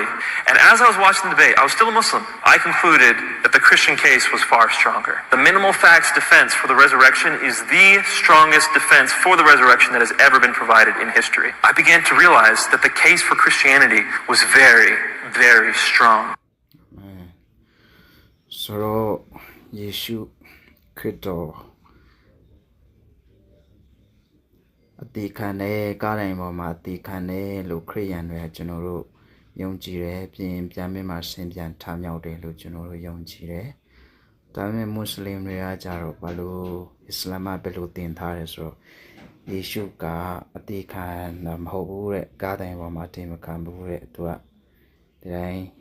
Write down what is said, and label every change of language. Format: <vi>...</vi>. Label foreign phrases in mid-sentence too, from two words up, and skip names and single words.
<en>And as I was watching the debate, I was still a Muslim. I concluded that the Christian case was far stronger. The minimal facts defense for the resurrection is the strongest defense for the resurrection that has ever been provided in history. I began to realize that the case for Christianity was very, very strong.</en> <my>ဆိုတော့ယေရှုခရစ်တော်အသေးခံတဲ့ကားတိုင်းပေါ်မှာအသေးခံတဲ့လို့ခရစ်ယာန်တွေကကျွန်တော်တို့ယုံကြည်တယ်ပြင်ပြန်မြင်မှဆင်ပြန်ထမြောက်တယ်လို့ကျွန်တော်တို့ယုံကြည်တယ်ဒါပေမဲ့မွတ်စလင်တွေကကြတော့ဘာလို့အစ္စလာမ်ဘယ်လိုသင်ထားတယ်ဆိုတော့ယေရှုကအသေးခံတာမဟုတ်ဘူးတဲ့ကားတိုင်းပေါ်မှာတင်မခံဘူးတဲ့သူကဒီတိုင်း</my>